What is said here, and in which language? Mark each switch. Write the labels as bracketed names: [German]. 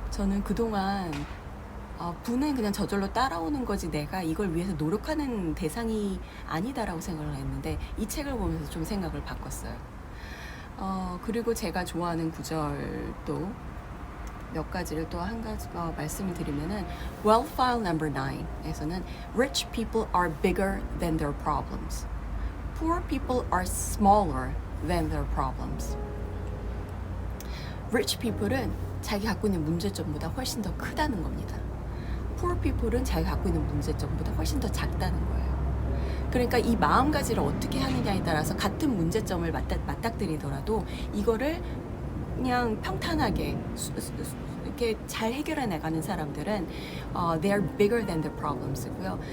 [Korean] 저는 그동안 부는 그냥 저절로 따라오는 거지 내가 이걸 위해서 노력하는 대상이 아니다라고 생각을 했는데 이 책을 보면서 좀 생각을 바꿨어요. 그리고 제가 좋아하는 구절도 몇 가지를 또 한 가지 말씀을 드리면은 Wealth File number 9에서는 [English] Rich people are bigger than their problems. Poor people are smaller than their problems. [Korean] Rich people은 자기 갖고 있는 문제점보다 훨씬 더 크다는 겁니다. Poor people은 자기 갖고 있는 문제점보다 훨씬 더 작다는 거예요. 그러니까 이 마음가짐을 어떻게 하느냐에 따라서 같은 문제점을 맞닥뜨리더라도 이거를 그냥 평탄하게 이렇게 잘 해결해 나가는 사람들은 [English] they are bigger than their problems [Korean] 고요.